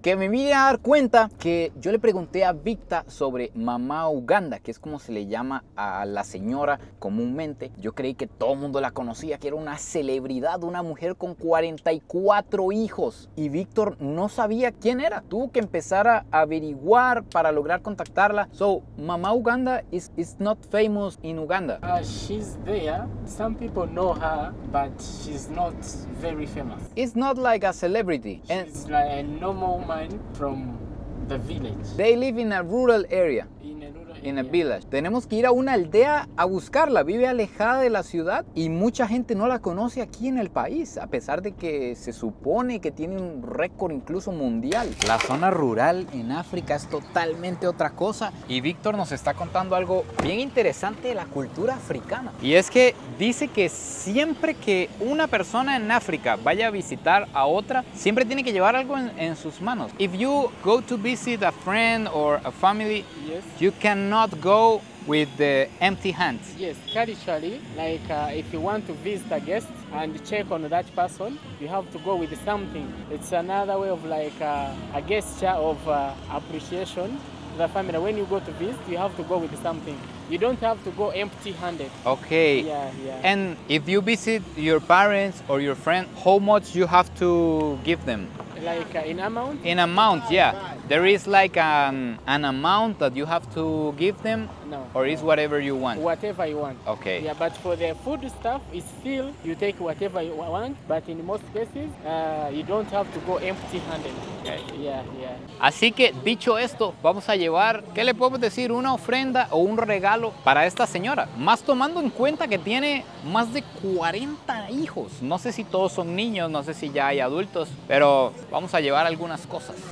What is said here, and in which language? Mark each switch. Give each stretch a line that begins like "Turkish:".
Spanish: Que me vine a dar cuenta que yo le pregunté a Victa sobre Mamá Uganda, que es como se le llama a la señora comúnmente. Yo creí que todo el mundo la conocía, que era una celebridad, una mujer con 44 hijos. Y Víctor no sabía quién era. Tuvo que empezar a averiguar para lograr contactarla.
English: So, Mamá Uganda is not famous in Uganda. She's there. Some people know her, but she's not very famous. It's not like a celebrity. And She's like a normal woman from the village. they live in a rural area. In In a a rural area. village.
Spanish: Tenemos que ir a una aldea a buscarla. Vive alejada de la ciudad y mucha gente no la conoce aquí en el país, a pesar de que se supone que tiene un récord incluso mundial. La zona rural en África es totalmente otra cosa y Víctor nos está contando algo bien interesante de la cultura africana. Y es que dice que siempre que una persona en África vaya a visitar a otra, siempre tiene que llevar algo en sus manos.
English: If you go to visit a friend or a family, Yes. you cannot go with the empty hands. Yes, culturally, like if you want to visit a guest and check on that person, you have to go with something. It's another way of like a gesture of appreciation to the family. When you go to visit, you have to go with something. You don't have to go empty-handed. Okay. Yeah, yeah. And if you visit your parents or your friend, how much you have to give them? Like in amount? In amount, yeah. There is like an amount that you have to give them, No. or is whatever you want? Whatever you want. Okay. Yeah, but for the food stuff, it's still you take whatever you want. But in most cases, you don't have to go empty-handed. Okay. Yeah, yeah.
Spanish: Así que dicho esto, vamos a llevar, ¿qué le podemos decir? Una ofrenda o un regalo para esta señora. Más tomando en cuenta que tiene más de 40 hijos. No sé si todos son niños, no sé si ya hay adultos, pero vamos a llevar algunas cosas.